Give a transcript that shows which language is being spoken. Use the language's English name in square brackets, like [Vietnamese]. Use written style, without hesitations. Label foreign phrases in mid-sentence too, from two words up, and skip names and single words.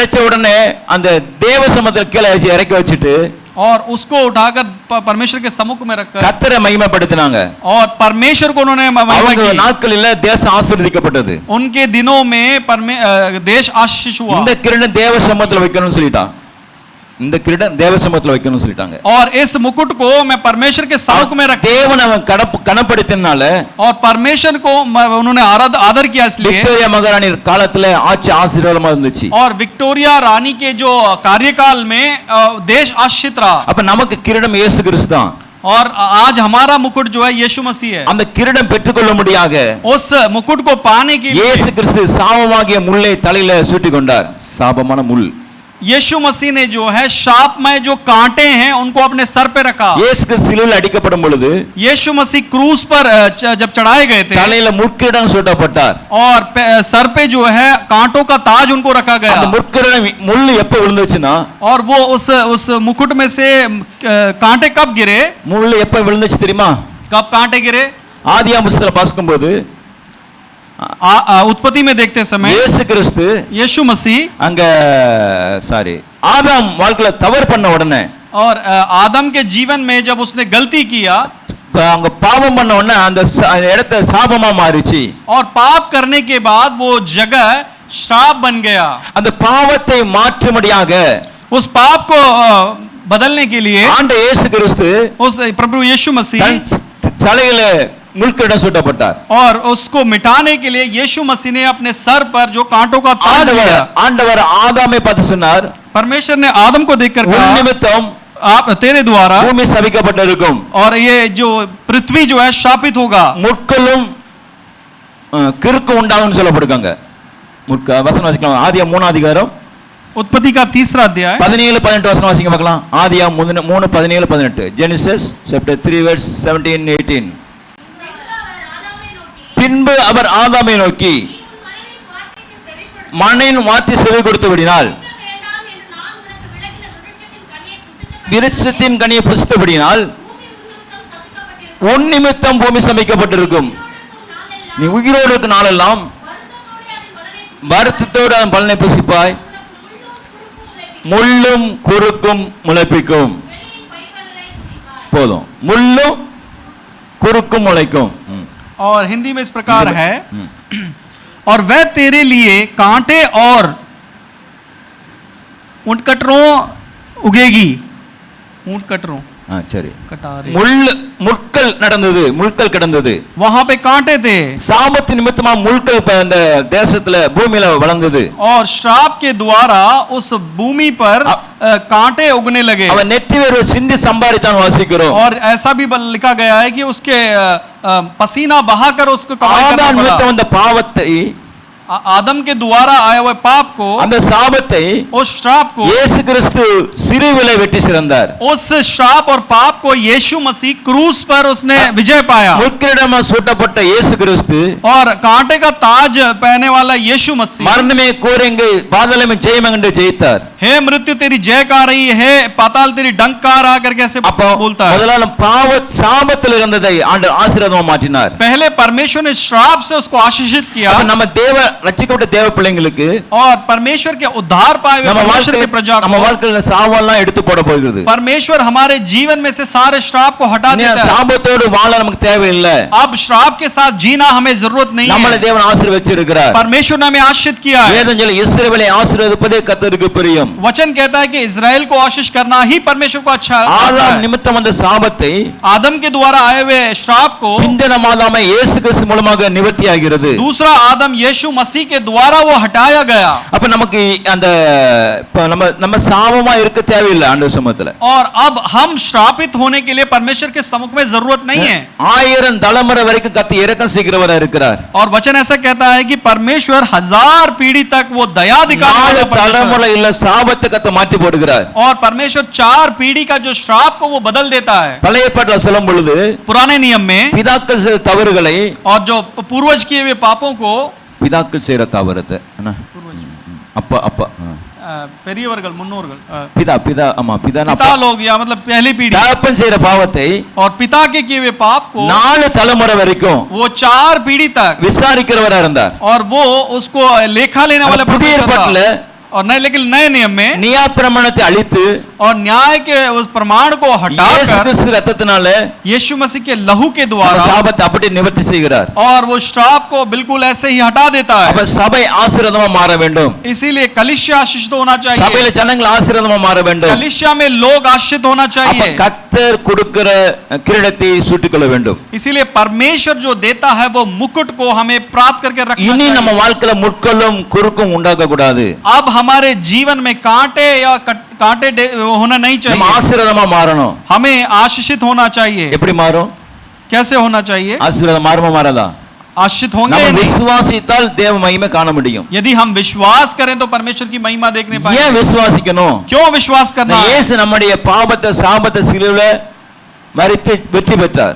[Tamil] கிடைச்ச உடனே அந்த தேவ சமூகத்துல கீழே இறக்கி வச்சிட்டு [Hindi] और उसको उठाकर परमेश्वर के सम्मुख में रखकर [Tamil] கர்த்தரை மகிமைப்படுத்தினாங்க. [Hindi] और परमेश्वर को उन्होंने महिमा [Tamil] அவங்க [Hindi] की. [Tamil] நாட்களில் தேசம் ஆசீர்வதிக்கப்பட்டது. [Hindi] उनके दिनों में देश आशीष हुआ. [Tamil] இந்த கிரீடம் தேவ சமூகத்தில் வைக்கணும்னு சொல்லிட்டான். இந்த கிரீடம் தேவ சமூகத்தில் வைக்கணும்னு சொல்லிட்டாங்க. [Hindi] और इस मुकुट को मैं परमेश्वर के सम्मुख में रख. [Tamil] தேவன் அவன் கனப்படுத்தினால [Hindi] और परमेश्वर को उन्होंने आदर किया इसलिए. [Tamil] விக்டோரியா மகாராணி காலத்துல ஆட்சி ஆசீர்வாதமா இருந்துச்சு. [Hindi] और विक्टोरिया रानी के जो कार्यकाल में देश आशीषित रहा. [Tamil] அப்ப நமக்கு கிரீடம் இயேசு கிறிஸ்து தான். [Hindi] और आज हमारा मुकुट जो है यीशु मसीह है. [Tamil] அந்த கிரீடம் பெற்றுக்கொள்ள முடியாக [Hindi] उस मुकुट को पाने के लिए [Tamil] இயேசு கிறிஸ்து சாபமாகிய முள்ளை தலையில சூட்டிக் கொண்டார். சாபமான முள். [Hindi] यीशु मसीह ने जो है शापमय जो कांटे हैं उनको अपने सर पे रखा. [Tamil] இயேசு கிறிஸ்து சிலுவையில் அடிக்கப்படும் பொழுது [Hindi] यीशु मसीह क्रूस पर जब चढ़ाए गए थे [Tamil] தலையில முட்கிரீடம் சூட்டப்பட்டார். [Hindi] और सर पे जो है कांटों का ताज उनको रखा गया. [Tamil] அந்த முட்கிரீடம் முள் எப்ப விழுந்துச்சுனா [Hindi] और वो उस मुकुट में से कांटे कब गिरे? [Tamil] முள் எப்ப விழுந்துச்சு தெரியுமா? [Hindi] कब कांटे गिरे? [Tamil] ஆதியாகம புத்தகத்தை பார்க்கும்போது [Hindi] उत्पत्ति में देखते समय [Tamil] இயேசு கிறிஸ்து [Hindi] यीशु मसीह [Tamil] அங்க ஆதாம் வாழ்க்கையில தவறு பண்ண உடனே [Hindi] और आदम के जीवन में जब उसने गलती किया [Tamil] அங்க பாவம் பண்ண உடனே அந்த இடத்தை சாபமா மாறிச்சு. [Hindi] और पाप करने के बाद वो जगह श्राप बन गया. [Tamil] அந்த பாவத்தை மாற்றும்படியாக [Hindi] उस पाप को बदलने के लिए [Tamil] ஆண்டவர் இயேசு கிறிஸ்து [Hindi] उस प्रभु यीशु मसीह [Tamil] தலையில முள்கிரீடம் சூட்டப்பட்டார். [Hindi] और उसको मिटाने के लिए यीशु मसीह ने अपने सर पर जो कांटों का ताज लिया. [Tamil] ஆண்டவர் ஆதாமை பார்த்து சொன்னார், [Hindi] परमेश्वर ने आदम को देखकर कहा, [Tamil] உன் நிமித்தம் [Hindi] आप तेरे द्वारा [Tamil] பூமி சபிக்கப்பட்டிருக்கும். [Hindi] और ये जो पृथ्वी जो है शापित होगा. [Tamil] முட்களும் கிறுக்கும் உண்டாகும்னு சொல்லப்படுறாங்க. வசனம் வாசிக்கலாம். ஆதியாகமம் 3 அதிகாரம் [Hindi] उत्पत्ति का 3 अध्याय [Tamil] 17-18 வசனம் வாசிங்க பார்க்கலாம். ஆதியாகமம் 3:17-18. [English] Genesis chapter 3 verse 17-18. [Tamil] பின்பு அவர் ஆதாமை நோக்கி மண்ணின் வார்த்தை செவி கொடுத்தபடினால் விருட்சத்தின் கனியை புசித்தபடினால் உன் நிமித்தம் பூமி சபிக்கப்பட்டிருக்கும். நீ உயிரோடு இருக்க நாளெல்லாம் வருத்தத்தோடு அதன் பலனை புசிப்பாய். முள்ளும் குறுக்கும் முளைப்பிக்கும். போதும். முள்ளும் குறுக்கும் முளைக்கும். [Hindi] और हिंदी में इस प्रकार है, और वह तेरे लिए कांटे और ऊंटकटरों उगेगी. ऊंटकटरों [Tamil] சரி. முட்கள் நடந்தது, முட்கள் கிடந்தது. [Hindi] वहां पे कांटे थे. [Tamil] சாபத்து நிமித்தமா முட்கள் அந்த தேசத்துல பூமியில வளர்ந்தது. [Hindi] और श्राप के द्वारा उस भूमि पर कांटे उगने लगे. [Tamil] அவன் நெற்றி வேர்வை சிந்தி சம்பாதித்தான் வாசிக்கிறோம். [Hindi] और ऐसा भी लिखा गया है कि उसके पसीना बहाकर उसको कमाई करना पड़ा. [Tamil] நிமித்தம் அந்த பாவத்தை [Hindi] आदम के द्वारा आए हुए पाप को, [Tamil] அந்த சாபத்தை, [Hindi] उस श्राप को [Tamil] இயேசு கிறிஸ்து சிலுவையிலே வெட்டி சிறந்தார். [Hindi] उस श्राप और पाप को यीशु मसीह क्रूस पर उसने विजय पाया. [Tamil] முட்கிரீடம் சூட்டப்பட்ட இயேசு கிறிஸ்து [Hindi] और कांटे का ताज पहनने वाला यीशु मसीह [Tamil] மரணமே கோரெங்கே பாதாளமே ஜெயம் என்று ஜெயித்தார். [Hindi] हे मृत्यु तेरी जय का रही है, पाताल तेरी डंकार आकर कैसे बोलता है. [Tamil] முதல்ல பாவ சாபத்தில் இருந்ததை ஆண்டவர் ஆசீர்வாதமா மாற்றினார். [Hindi] पहले परमेश्वर ने श्राप से उसको आशीषित किया. [Tamil] நம்ம தேவ ரட்சிக்கப்பட்ட தேவ பிள்ளைகளுக்கு [Hindi] और परमेश्वर के उद्धार पाए हुए परमेश्वर के प्रजा को [Tamil] நம்ம வாழ்க்கையில சாவெல்லாம் எடுத்து போட போகிறது. [Hindi] परमेश्वर हमारे जीवन में से सारे श्राप को हटा देता है. [Tamil] சாபத்தோடு வாழ நமக்கு தேவையில்லை. [Hindi] अब श्राप के साथ जीना हमें जरूरत नहीं है. [Tamil] நம்மளை தேவன் ஆசீர்வதிச்சிருக்கிறார். [Hindi] परमेश्वर ने हमें आशीषित किया है. [Tamil] வேதம் சொல்லுது இஸ்ரவேலை ஆசீர்வதிப்பதே கர்த்தருக்கு பிரியம். [Hindi] वचन कहता है कि इस्राएल को आशीष करना ही परमेश्वर को अच्छा लगता है. [Tamil] ஆதாம் நிமித்தம் அந்த சாபத்தை [Hindi] आदम के द्वारा आए हुए श्राप को [Tamil] பிந்தின மாதாமை இயேசு கிறிஸ்து மூலமாக நிவர்த்தியாகிறது. [Hindi] दूसरा आदम यीशु मसीह के द्वारा वो हटाया गया. [Tamil] அப்ப நமக்கு அந்த நம்ம சாபமா இருக்க தேவையில்லை ஆண்டவர் சமூகத்துல. [Hindi] और अब हम श्रापित होने के लिए परमेश्वर के सम्मुख में जरूरत नहीं है. [Tamil] 1000 தலைமுறை வரைக்கும் கர்த்தர் இரக்கம் செய்கிறவரா இருக்கிறார். [Hindi] और वचन ऐसा कहता है कि परमेश्वर 1000 पीढ़ी तक वो दया दिखाने वाला [Tamil] தலைமுறை இல்ல சாபத்தை கர்த்தர் மாற்றி போடுகிறார். [Hindi] और परमेश्वर 4 पीढ़ी का जो श्राप को वो बदल देता है. [Tamil] பழைய ஏற்பாட்டுல சொல்லும் பொழுது [Hindi] पुराने नियम में [Tamil] பிதாக்கள் செய்த தவறுகளை [Hindi] और जो पूर्वज किए हुए पापों को [Tamil] பிதாக்கள் செய்யற தவறத்தை அப்பா அப்பா பெரியவர்கள் முன்னோர்கள் பிதா பிதா ஆமா பிதா [Hindi] लोग या मतलब पहली पीढ़ी [Tamil] தகப்பன் செய்யற பாவத்தை [Hindi] और पिता के किए हुए पाप को [Tamil] 4 தலைமுறை வரைக்கும் [Hindi] वो 4 पीढ़ी तक [Tamil] விசாரிக்கிறவரா இருந்தார். [Hindi] और वो उसको लेखा लेने वाला [Tamil] புதிய ஏற்பாட்டுல [Hindi] और नहीं, लेकिन नए नियम में [Tamil] நியாய பிரமாணத்தை அழித்து [Hindi] और न्याय के उस प्रमाण को [Tamil] இயேசு [Hindi] हटाकर [Tamil] கிறிஸ்து ரத்தத்தினால [Hindi] यीशु मसीह के लहू के [Tamil] அந்த [Hindi] द्वारा [Tamil] சாபத்தை அப்படியே நிவர்த்தி செய்கிறார். [Hindi] और वो श्राप को बिल्कुल ऐसे ही हटा देता है। [Tamil] அப்ப சபை ஆசீர்வாதமா மாற வேண்டும். [Hindi] इसीलिए कलीसिया आशीषित होना चाहिए। [Tamil] சபையில ஜனங்கள் ஆசீர்வாதமா மாற வேண்டும். [Hindi] कलीसिया में लोग आशीषित होना [Tamil] அப்ப [Hindi] चाहिए। [Tamil] கர்த்தர் கொடுக்கிற கிரீடத்தை சூட்டிக்கொள்ள வேண்டும். [Hindi] इसीलिए परमेश्वर जो देता है वो मुकुट को हमें प्राप्त करके रखना [Tamil] இனி நம்ம [Hindi] चाहिए। [Tamil] வாழ்க்கையில முட்களும் குறுக்கும் உண்டாக்க கூடாது. [Hindi] अब हमारे जीवन में कांटे या कांटे होना नहीं [Tamil] நம்ம [Hindi] चाहिए। [Tamil] ஆசீர்வாதமா மாறணும். [Hindi] हमें आशीषित होना चाहिए। [Tamil] எப்படி மாறும்? [Hindi] कैसे होना चाहिए? [Tamil] ஆசீர்வாதம் மாறுமா மாறாதா? [Hindi] आशीषित होंगे [Tamil] நம்ம [Hindi] या नहीं? [Tamil] விசுவாசித்தால் தேவ மகிமை காண முடியும். [Hindi] यदि हम विश्वास करें तो परमेश्वर की महिमा देखने [Tamil] ஏன் [Hindi] पाएंगे। [Tamil] விசுவாசிக்கணும்? [Hindi] क्यों विश्वास करना है? [Tamil] இயேசு நம்முடைய பாவத்தை சாபத்தை சிலுவையில மரித்து வெற்றி பெற்றார்.